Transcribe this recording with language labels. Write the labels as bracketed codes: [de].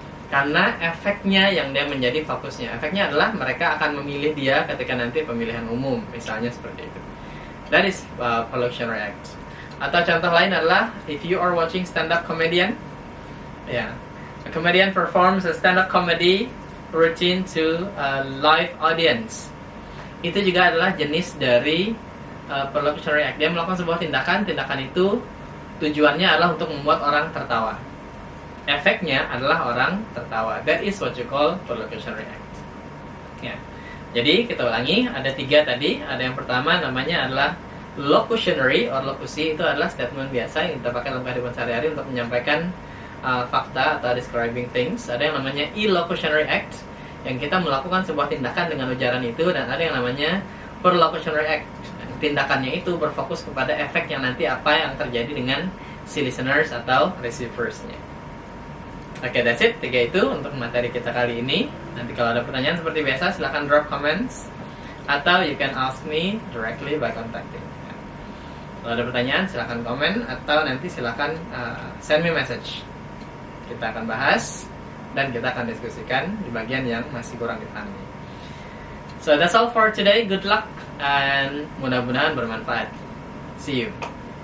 [id] Karena efeknya yang dia menjadi fokusnya. Efeknya adalah mereka akan memilih dia ketika nanti pemilihan umum, misalnya seperti itu. [en] That is perlocutionary act. [id] Atau contoh lain adalah [en] if you are watching stand-up comedian, a comedian performs a stand-up comedy routine to a live audience. [id] Itu juga adalah jenis dari perlocutionary act. Dia melakukan sebuah tindakan itu tujuannya adalah untuk membuat orang tertawa. Efeknya adalah orang tertawa. [en] That is what you call perlocutionary act. [id] Jadi kita ulangi, ada 3 tadi. Ada yang pertama namanya adalah locutionary, or lokusi itu adalah statement biasa yang kita pakai dalam kehidupan sehari-hari untuk menyampaikan fakta atau [en] describing things. [id] Ada yang namanya illocutionary act, yang kita melakukan sebuah tindakan dengan ujaran itu, dan ada yang namanya perlocutionary act. Tindakannya itu berfokus kepada efek yang nanti apa yang terjadi dengan si listeners atau receiversnya. [en] Oke, that's it. [id] 3 itu untuk materi kita kali ini. Nanti kalau ada pertanyaan seperti biasa, silahkan drop comments, atau [en] you can ask me directly by contacting. [id] Kalau ada pertanyaan, silahkan komen, atau nanti silahkan [en] send me message. [id] Kita akan bahas dan kita akan diskusikan di bagian yang masih kurang dipahami. [en] So that's all for today. Good luck, and [id] mudah-mudahan bermanfaat. [en] See you.